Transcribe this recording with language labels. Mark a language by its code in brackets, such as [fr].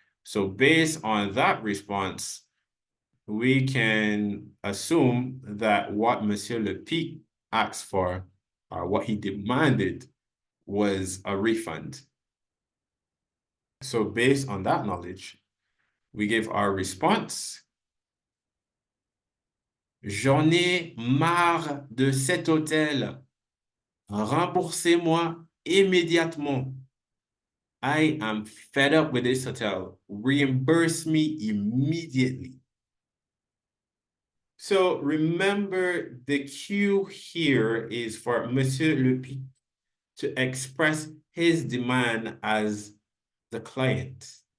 [en] So based on that response, we can assume that what Monsieur Le Pic asked for, or what he demanded, was a refund. So based on that knowledge, we give our response. [fr] J'en ai marre de cet hôtel. Remboursez-moi immédiatement. [en] I am fed up with this hotel. Reimburse me immediately. So remember, the cue here is for Monsieur Le Pic to express his demand as the client.